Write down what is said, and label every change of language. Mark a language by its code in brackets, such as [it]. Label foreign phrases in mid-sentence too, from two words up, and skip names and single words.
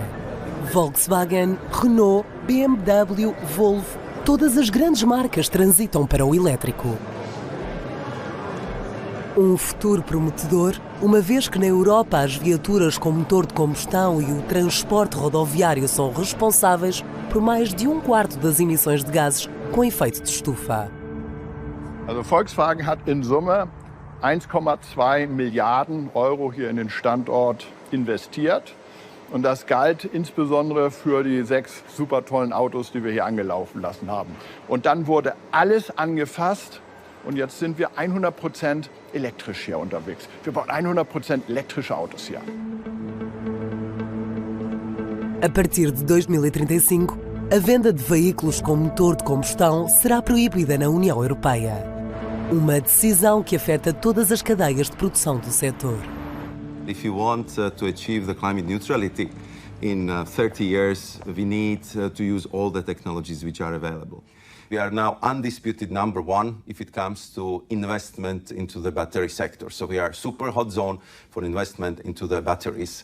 [pt] Volkswagen, Renault, BMW, Volvo, todas as grandes marcas transitam para o elétrico. Um futuro prometedor, uma vez que na Europa as viaturas com motor de combustão e o transporte rodoviário são responsáveis por mais de 1/4 das emissões de gases com efeito de estufa. [de] Also Volkswagen hat in Summe 1,2 Milliarden Euro hier in den Standort investiert. Und das galt insbesondere für die 6 super tollen Autos, die wir hier angelaufen lassen haben. Und dann wurde alles angefasst und jetzt sind wir 100% elektrisch hier unterwegs. Wir bauen 100% elektrische Autos hier. [pt] A partir de 2035, a venda de veículos com motor de combustão será proibida na União Europeia. Uma decisão que afeta todas as cadeias de produção do setor. [en] If you want to achieve the climate neutrality in 30 years, we need to use all the technologies which are available. We are now undisputed number one if it comes to investment into the battery sector. So we are super hot zone for investment into the batteries.